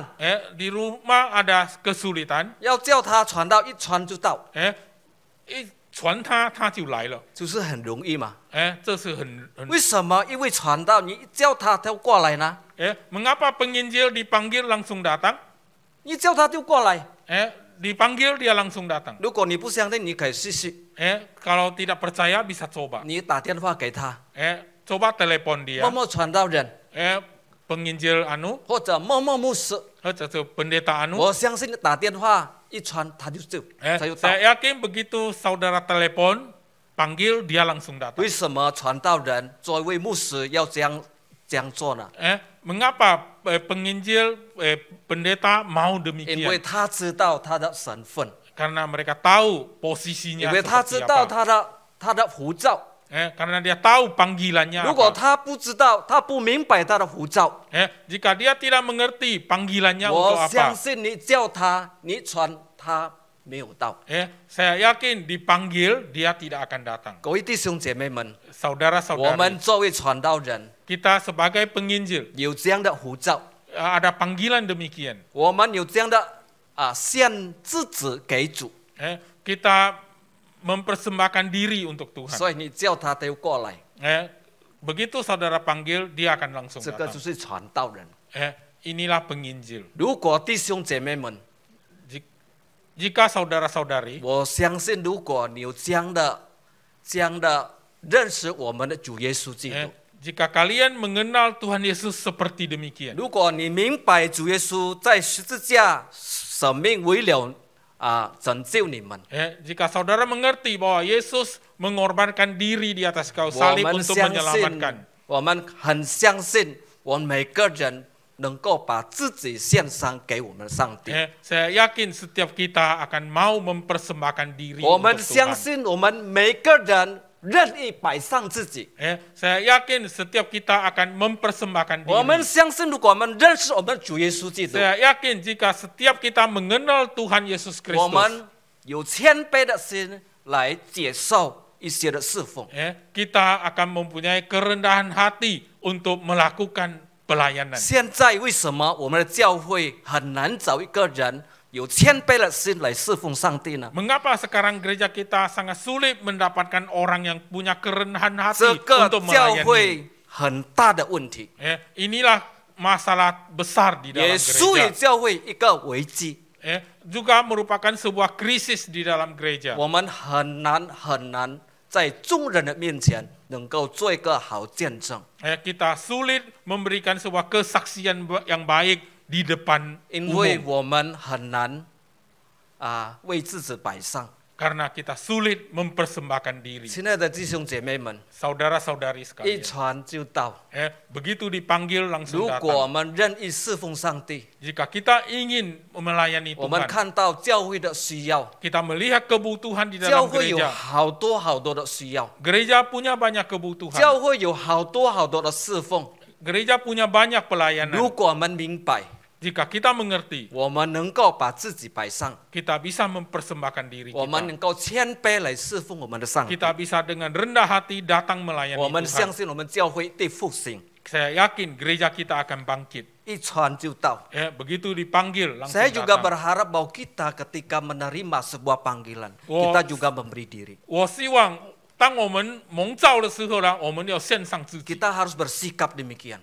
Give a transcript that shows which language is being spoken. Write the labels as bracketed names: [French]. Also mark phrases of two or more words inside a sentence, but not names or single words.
[Indonesian] di rumah ada kesulitan。 [Chinese] 要叫他传道，一传就到。一传他就来了。就是很容易嘛。这是很。为什么因为传道，你一叫他，他就过来呢？ [Indonesian] mengapa penginjil dipanggil langsung datang？ [Chinese] 一叫他就过来。 [Indonesian] dipanggil dia langsung datang。 [Chinese] 如果你不相信，你可以试试。 [Indonesian] kalau tidak percaya bisa coba。 [Chinese] 你打电话给他。 [Indonesian] coba telepon dia。 [Chinese] 某某传道人。 [Indonesian] penginjil anu。 [Chinese] 或者某某牧师。或者是 [Indonesian] pendeta anu。 [Chinese] 我相信打电话一传他就到。 [Indonesian] saya yakin begitu saudara telepon panggil dia langsung datang。 [Chinese] 为什么传道人作为牧师要这样做呢？ [Indonesian] mengapa penginjil pendeta mau demikian？ [Chinese] 因为他知道他的身份。 [Indonesian] karena mereka tahu posisinya。 [Chinese] 因为他知道他的呼召。 [Indonesian] karena dia tahu panggilannya。 [Chinese] 如果他不知道，他不明白他的呼召。 [Indonesian] jika dia tidak mengerti panggilannya untuk apa？ [Chinese] 我相信你叫他，你传他没有到。 [Indonesian] saya yakin dipanggil dia tidak akan datang。 [Chinese] 各位弟兄姐妹们， [Indonesian] saudara-saudari， [Chinese] 我们作为传道人， [Indonesian] kita sebagai penginjil [Chinese] 有这样的呼召， [Indonesian] ada panggilan demikian。 [Chinese] 我们有这样的献自己给主。 [Indonesian] kita mempersembahkan diri untuk Tuhan。 [Chinese] 所以你叫他，他就过来。 [Indonesian] begitu saudara panggil dia akan langsung [Chinese] 这个 [Indonesian] datang。 [Chinese] 就是传道人。 [Indonesian] inilah penginjil。 [Chinese] 如果弟兄姐妹们， [Indonesian] jika saudara-saudari， [Chinese] 我相信如果你有这样的认识我们的主耶稣基督， [Indonesian] Jika kalian mengenal Tuhan Yesus seperti demikian, [Chinese] 如果你明白主耶稣在十字架生命为了拯救你们， [Indonesian] jika saudara mengerti bahwa Yesus mengorbankan diri di atas kayu [Chinese] 我 [Indonesian] salib [Chinese] 们 [Indonesian] untuk [Chinese] 相信 [Indonesian] menyelamatkan. [Chinese] 我们很相信我们每个人能够把自己献上给我们的上帝。 [Indonesian] Saya yakin setiap kita akan mau mempersembahkan diri [Chinese] 我们 [Indonesian] untuk [Chinese] 相 [Indonesian] Tuhan. [Chinese] 信我们每个人愿意摆上自己。 [Indonesian] Saya yakin setiap kita akan mempersembahkan [Chinese] 我们 [Indonesian] diri. [Chinese] 相信，如果我们认识我们的主耶稣基督， [Indonesian] Saya yakin jika setiap kita mengenal Tuhan Yesus [Chinese] 我 [Indonesian] Kristus, [Chinese] 们有谦卑的心来接受一些的侍奉。 [Indonesian] kita akan mempunyai kerendahan hati untuk melakukan pelayanan. [Chinese] 现在为什么我们的教会很难找一个人有谦卑的心来侍奉上帝呢？ [Indonesian] Mengapa sekarang gereja kita sangat sulit mendapatkan orang yang punya kerendahan [Chinese] 这 [Indonesian] hati [Chinese] 个 [Indonesian] untuk [Chinese] 教 [Indonesian] melayani? [Chinese] 会很大的问题， [Indonesian] Inilah masalah besar di [Chinese] 也 [Indonesian] dalam [Chinese] 属于 [Indonesian] gereja. [Chinese] 教会一个危机。 [Indonesian] Juga merupakan sebuah krisis di dalam gereja. [Chinese] 我们很难在众人的面前能够做一个好见证， [Indonesian] Kita sulit memberikan sebuah kesaksian yang baik di depan [Chinese] 因为 [Indonesian] umum [Chinese] 我们很难为自己摆上。 [Indonesian] karena kita sulit mempersembahkan diri. [Chinese] 亲爱的弟兄姐妹们， [Indonesian] Saudara-saudari [Chinese] 一 [Indonesian] sekalian, [Chinese] 传就到。 [Indonesian] begitu dipanggil [Chinese] 如 [Indonesian] langsung [Chinese] 果我 [Indonesian] datang. [Chinese] 们愿意侍奉上帝， [Indonesian] Jika kita ingin melayani [Chinese] 我们 [Indonesian] Tuhan, [Chinese] 看到教会的需要， [Indonesian] kita melihat kebutuhan di [Chinese] 教 [Indonesian] dalam [Chinese] 会有 [Indonesian] gereja. [Chinese] 好多的需要， [Indonesian] Gereja punya banyak kebutuhan. [Chinese] 教会有好多的侍奉。 [Indonesian] Gereja punya banyak [Chinese] 如 [Indonesian] pelayanan. [Chinese] 果我们明白， [Indonesian] Jika kita mengerti, [Chinese] 我们能够把自己摆上， [Indonesian] kita bisa mempersembahkan diri [Chinese] 我们 [Indonesian] kita. [Chinese] 能够谦卑来侍奉我们的上帝。 [Indonesian] Kita bisa dengan rendah hati datang melayani [Chinese] 我们 [Indonesian] Tuhan. [Chinese] 相信我们教会会复兴， [Indonesian] Saya yakin gereja kita akan bangkit. [Chinese] 一传就到。 [Indonesian] Begitu dipanggil langsung Saya juga datang. berharap bahwa kita ketika menerima sebuah panggilan, Wah. kita juga memberi diri. [Chinese] 我希望当我们蒙召的时候呢，我们要献上自己， [Indonesian] Kita harus bersikap demikian.